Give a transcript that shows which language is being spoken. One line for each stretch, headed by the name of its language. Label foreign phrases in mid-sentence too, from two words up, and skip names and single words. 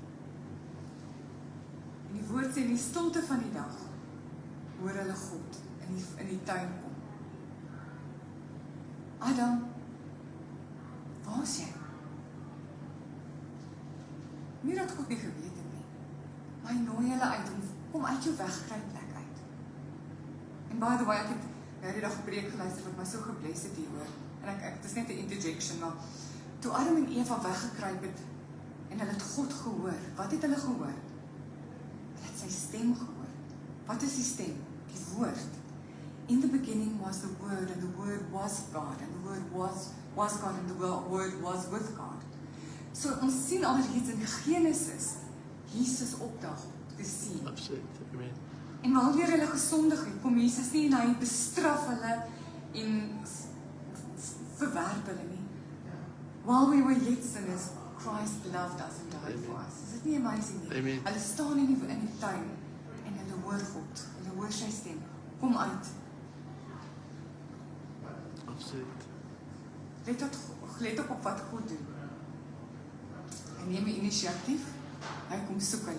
Afrikaans: En die woord sê, in die stilte van die dag, hoor hulle God in die tuin kom. Adam, waar is jy? Nie dat God nie geweet het nie, maar hy nooi hulle uit, om uit jou wegkruipplek uit.
English: En by the way,
Afrikaans: ek het die dag 'n preek geluister wat my so gebless het hieroor, en dit is net 'n interjection, maar toe Adam en Eva weggekruip het, en hulle het God gehoor, wat het hulle gehoor? Hulle het sy stem gehoor. Wat is die stem? Die woord.
English: In the beginning was the Word, and the Word was God, and the Word was God, and the Word was with God.
Afrikaans: So ons sien al reeds in Genesis, Jesus opdag te sien. Absoluut, amen. En wanneer hulle gesondig het, kom Jesus nie en hy bestraf hulle en verwerp hulle nie.
English: While we were yet sinners, Christ loved us and died for us.
Afrikaans: Is dit nie amazing nie? Amen. Hulle staan in die tuin en hulle hoor God, hulle hoor sy stem. Kom uit. Absoluut. Let op wat God doen. Hy neem die inisiatief, hy kom soek hulle.